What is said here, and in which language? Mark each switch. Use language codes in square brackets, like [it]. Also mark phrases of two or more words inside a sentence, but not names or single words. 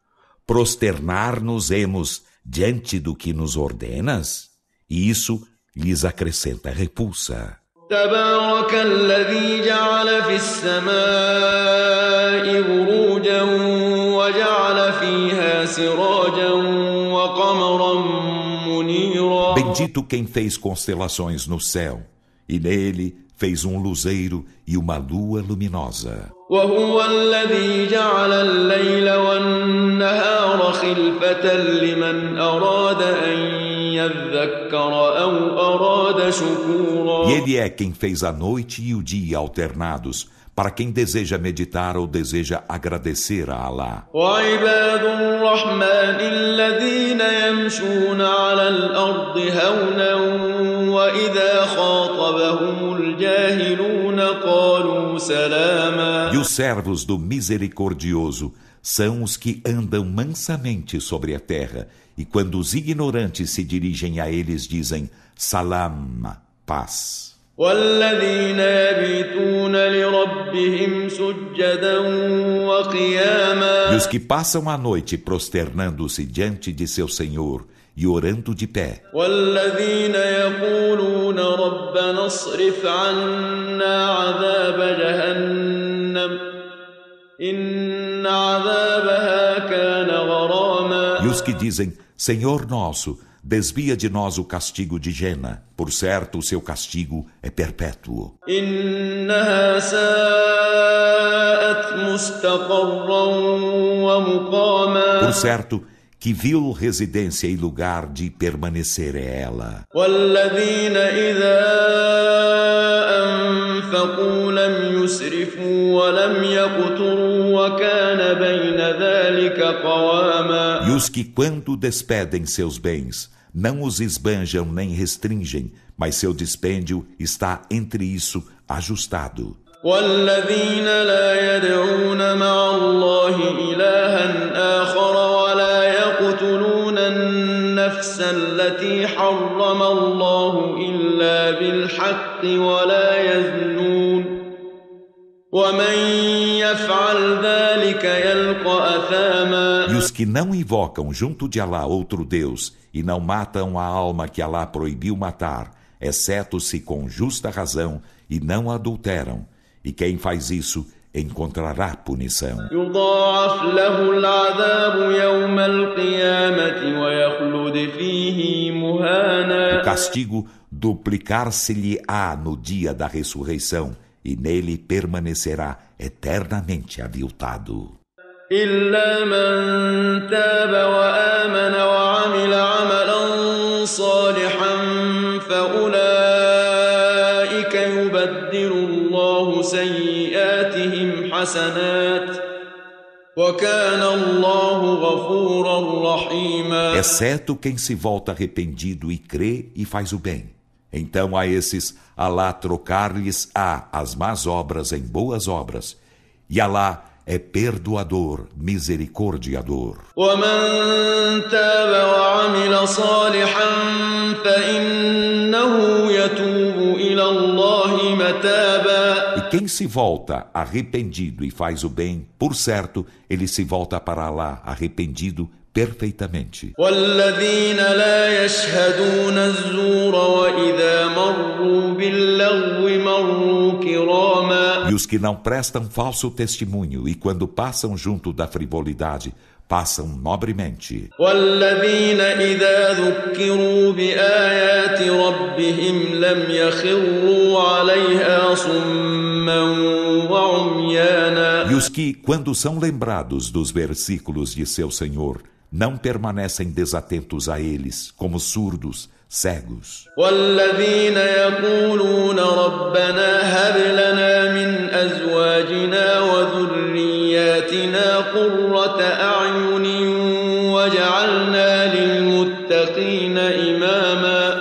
[pt] Prosternar-nos-emos diante do que nos ordenas? E isso lhes acrescenta repulsa. [ar] تبارك الذي جعل في السماء بروجا وجعل فيها سراجا وقمرا منيرا. [pt] Bendito quem fez constelações no céu, e nele fez um luzeiro e uma lua luminosa. [ar] وهو الذي جعل الليل والنهار خلفة لمن أراد أن يذكر أو أراد شكورا. [pt] E ele é quem fez a noite e o dia alternados, para quem deseja meditar ou deseja agradecer a Alá. [ar] وعباد الرحمن الذين يمشون على الأرض هونا وإذا خاطبهم الجاهلون قالوا سلاما. [pt] E os servos do misericordioso são os que andam mansamente sobre a terra, e quando os ignorantes se dirigem a eles dizem salam, paz. [ar] والذين يبيتون لربهم سجدا وقياما. [pt] E os que passam a noite prosternando-se diante de seu Senhor e orando de pé. [ar] والذين يقولون ربنا اصرف عنا عذاب جهنم إن عذابها كان غراما. [pt] E os que dizem, Senhor nosso, desvia de nós o castigo de Jena. Por certo, o seu castigo é perpétuo. [ar] إنها ساءت مستقرا ومقاما. [pt] Por certo, Que vil residência e lugar de permanecer é ela. [ar] والذين إذا أنفقوا لم يسرفوا ولم يقتروا وكان بين ذلك قواما. [pt] E os que, quando despedem seus bens, não os esbanjam nem restringem, mas seu dispêndio está entre isso ajustado. [ar] والذين لا يدعون مع الله إلها آخر ولا يقتلون النفس التي حرم الله إلا بالحق ولا يزنون ومن يفعل ذلك يلقى أثاما. [pt] E os que não invocam junto de Alá outro Deus e não matam a alma que Alá proibiu matar, exceto se com justa razão, e não adulteram, e quem faz isso encontrará punição. [ar] يضاعف له العذاب يوم القيامة ويخلد فيه مهانا. [pt] O castigo duplicar-se-lhe-á no dia da ressurreição, e nele permanecerá eternamente aviltado. [ar] إلا من تاب وآمن وعمل عملا صالحا فأولئك يبدل الله سيئاتهم حسنات وكان الله غفورا رحيما. [pt] Exceto quem se volta arrependido e crê e faz o bem. Então a esses Alá trocar-lhes-á as más obras em boas obras, e Alá é perdoador, misericordiador. [ar] ومن تاب وعمل صالحا فإنه يتوب إلى الله متابا. [pt] E quem se volta arrependido e faz o bem, por certo, ele se volta para Alá arrependido perfeitamente. [ar] والذين لا يشهدون الزور وإذا مروا باللغو مروا كراما. [pt] E os que não prestam falso testemunho e quando passam junto da frivolidade, passam nobremente. [ar] والذين إذا ذكروا بآيات ربهم لم يخروا عليها صما وعميانا. [pt] E os que, quando são lembrados dos versículos de seu Senhor, não permanecem desatentos a eles, como surdos, cegos. [ar] والذين يقولون ربنا هب لنا من أزواجنا وذرياتنا قرة أعين واجعلنا للمتقين إماما.